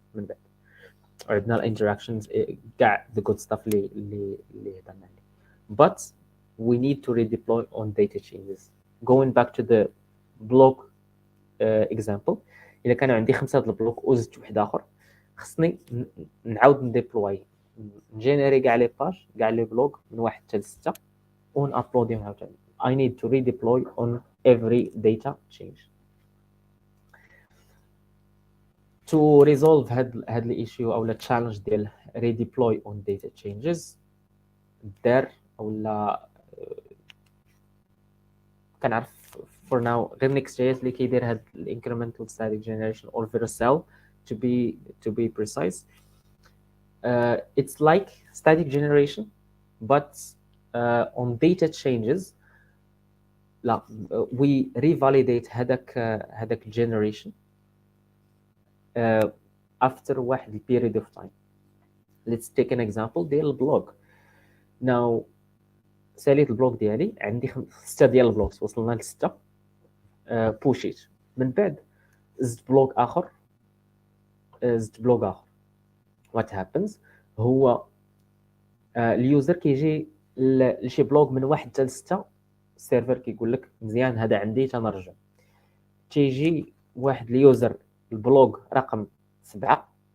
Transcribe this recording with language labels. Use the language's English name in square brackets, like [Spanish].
[Arabic] من بعد عندنا الانتراكشنز كاع [English] the good stuff [Arabic] اللي هضرنا عليه. [English] but we need to redeploy on data changes. going back to the block example، [Arabic] الا كان عندي 5 د البلوك وزدت واحد اخر، خصني نعاود نديبلوي نجينيري كاع لي باج كاع لي بلوك من 1 حتى ل 6 ونابلوديهم عاوتاني. [English] I need to redeploy on every data change. To resolve [Arabic] هاد الاشيو او التشالنج ديال [English] redeploy on data changes، [Arabic] دار اولا كنعرف [English] for now غير Next.js [Arabic] اللي كيدير هاد [English] incremental static generation or Vercel to be precise. It's like static generation but on data changes لا we revalidate هذاك generation after واحد period of time. Let's take an example ديال البلوج. [Arabic] now ساليت البلوج ديالي، عندي 6 ديال البلوكس، وصلنا ل 6 بوشيت. من بعد زدت بلوك اخر [English] what happens [Arabic] هو اليوزر كيجي لشي بلوك من 1 حتى ل 6 السيرفر كيقول لك مزيان هذا عندي تنرجع تيجي واحد اليوزر البلوك رقم 7